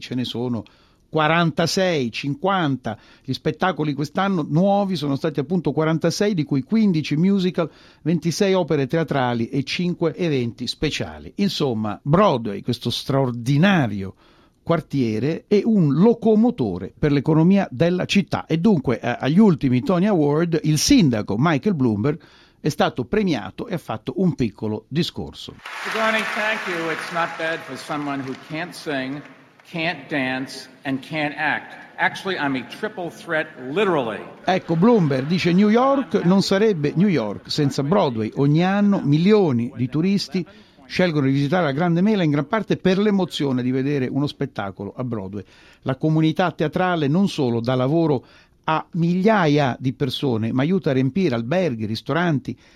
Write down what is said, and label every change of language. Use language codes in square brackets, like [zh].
[it] Ce ne sono 46-50 gli spettacoli quest'anno nuovi, sono stati appunto 46, di cui 15 musical, 26 opere teatrali e 5 eventi speciali. Insomma, Broadway, questo straordinario quartiere, è un locomotore per l'economia della città. E dunque agli ultimi Tony Award il sindaco Michael Bloomberg è stato premiato e ha fatto un piccolo discorso. [en] Sigourney, thank you. It's not bad for someone who can't sing, can't dance and can't act. Actually, I'm a triple threat, literally. [it] Ecco, Bloomberg dice: New York non sarebbe New York senza Broadway. Ogni anno milioni di turisti scelgono di visitare la Grande Mela in gran parte per l'emozione di vedere uno spettacolo a Broadway. La comunità teatrale non solo dà lavoro a migliaia di persone, ma aiuta a riempire alberghi, ristoranti.